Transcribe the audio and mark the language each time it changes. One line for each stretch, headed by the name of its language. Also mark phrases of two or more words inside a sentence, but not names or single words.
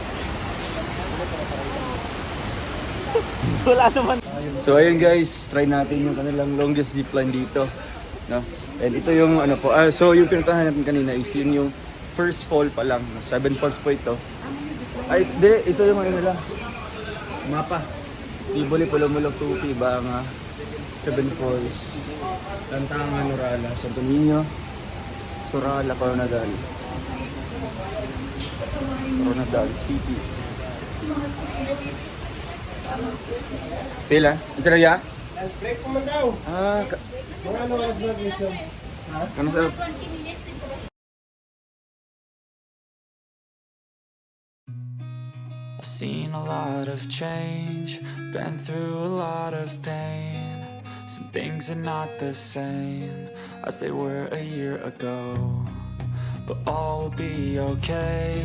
Filipino: Wala naman. So ayun guys, try natin yung kanilang
English: longest zipline
Filipino: dito, no? And ito yung ano po, so yung pinuntahan natin kanina is yun yung
English: first fall
Filipino: pa lang, no? 7 falls po ito. Ay, ito yung ano nila. Mapa. Tiboli, Pulumulok, Tupi, Banga, 7 falls, Tantangan, Norala, Santo Niño, Surala, Coronadal City. Pila? Ito na ya? Break ko man daw. Mga ano oras na dito? Ano sa...
English: I've seen a lot of change, been through a lot of pain. Some things are not the same as they were a year ago, but all will be okay.